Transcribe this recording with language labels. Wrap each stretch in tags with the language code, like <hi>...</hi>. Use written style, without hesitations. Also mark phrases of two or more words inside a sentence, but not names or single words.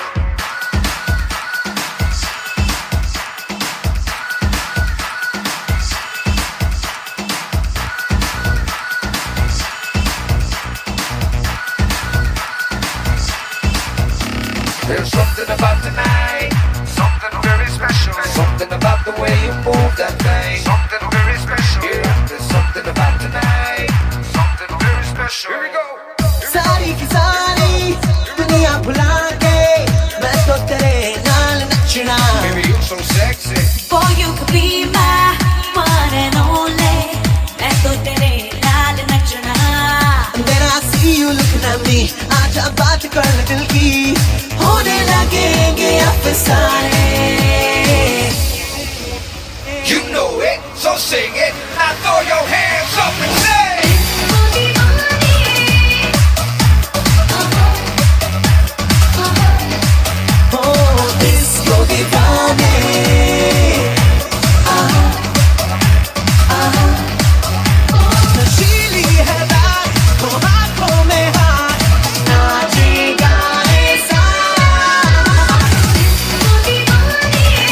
<en>There's something about tonight, something very special. Something about the way you move that thing, something very special. Yeah, there's something about tonight, something very special. Here we go.</en> <hi>सारी की सारी दुनिया भुला के मैं तो तेरे</hi> <pa>ਨਾਲ ਨੱਚਣਾ.</pa> <en>Baby, you're so sexy. For you could be my one and only.</en> <hi>मैं तो तेरे</hi> <pa>ਨਾਲ ਨੱਚਣਾ.</pa> <en>And then I see you looking at me.</en> <hi>आजा बात कर ले दिल की. होने लगेंगे अफसाने.</hi> <en>You know it, so sing it. Now throw your hands up and say.</en> <hi>Oh, disco दीवाने. नशीली है रात, वो हाथों में हाथ, नाचेगा ऐसा. दीवानी</hi>